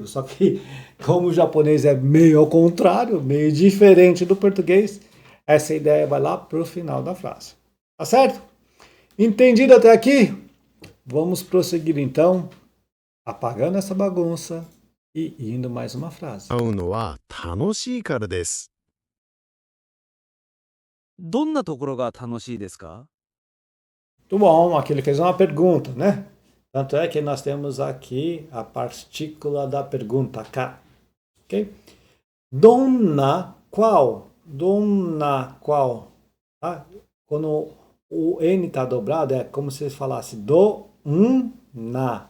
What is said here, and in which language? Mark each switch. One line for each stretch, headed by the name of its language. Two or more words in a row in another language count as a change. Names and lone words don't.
Portuguese: Só que, como o japonês é meio ao contrário, meio diferente do português, essa ideia vai lá para o final da frase. Tá certo? Entendido até aqui? Vamos prosseguir então, apagando essa bagunça e indo mais uma frase.
Japanese: 会うのは楽しいからです。どんなところが楽しいですか？
Portuguese: Muito bom, aqui ele fez uma pergunta, né? Tanto é que nós temos aqui a partícula da pergunta, ka. Ok? Donna, qual? Donna, qual? Tá? Quando o N está dobrado, é como se falasse do, na.